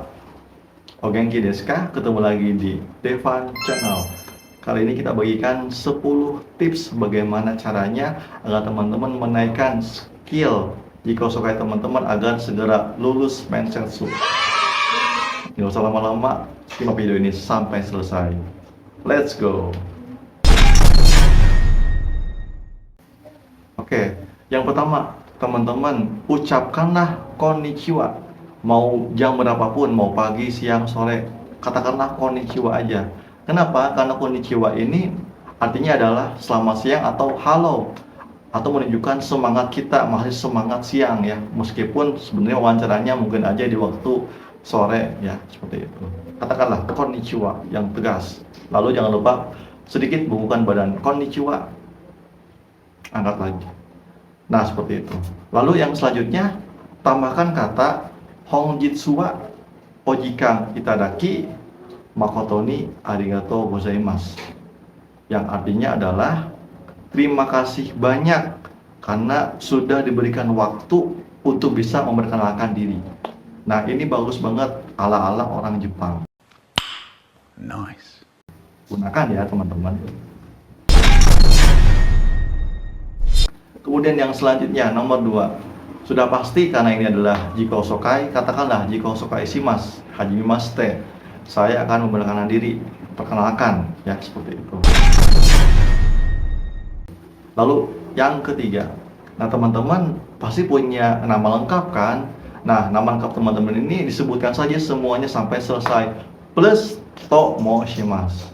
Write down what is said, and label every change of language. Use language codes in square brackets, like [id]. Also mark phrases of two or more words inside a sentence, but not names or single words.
[ja] お元気ですか? [id] Ketemu lagi di Devan Channel. Kali ini kita bagikan 10 tips bagaimana caranya agar teman-teman menaikkan skill Jikosokai teman-teman agar segera lulus Mensetsu. Nggak usah lama-lama, simak video ini sampai selesai. [en] Let's go. [id] Oke, yang pertama, teman-teman ucapkanlah konnichiwa. Mau jam berapapun, mau pagi, siang, sore, katakanlah konnichiwa aja. Kenapa? Karena konnichiwa ini artinya adalah selamat siang atau halo, atau menunjukkan semangat kita masih semangat siang ya, meskipun sebenarnya wawancaranya mungkin aja di waktu sore ya, seperti itu. Katakanlah konnichiwa yang tegas. Lalu jangan lupa sedikit bungkukkan badan. Konnichiwa, angkat lagi. Nah, seperti itu. Lalu yang selanjutnya, tambahkan kata [ja] 本日はお時間頂き誠にありがとうございます. [id] Yang artinya adalah terima kasih banyak karena sudah diberikan waktu untuk bisa memperkenalkan diri. Nah, ini bagus banget ala-ala orang Jepang. Nice. Gunakan ya, teman-teman. Kemudian yang selanjutnya, nomor 2. Sudah pasti karena ini adalah Jikosokai, katakanlah [ja] 自己紹介します、はじめまして. [id] Saya akan memperkenalkan diri, perkenalkan ya, seperti itu. Lalu yang ketiga, nah teman-teman pasti punya nama lengkap kan? Nah, nama lengkap teman-teman ini disebutkan saja semuanya sampai selesai plus [ja] と申します.